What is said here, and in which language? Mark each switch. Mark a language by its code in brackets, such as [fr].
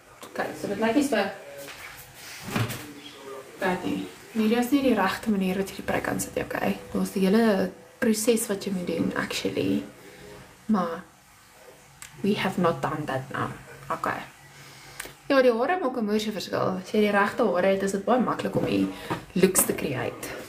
[af] Okay, so dit lyk nie so bad nie. Hierdie is nie die regte manier wat jy die pryk kan sit, okay? Dit is die hele proses wat jy moet doen, actually. [en] Maar we have not done that now. Okay. [af] Ja, die hare maak 'n moeëse verskil. As jy die regte hare het, is dit baie maklik om die looks te create.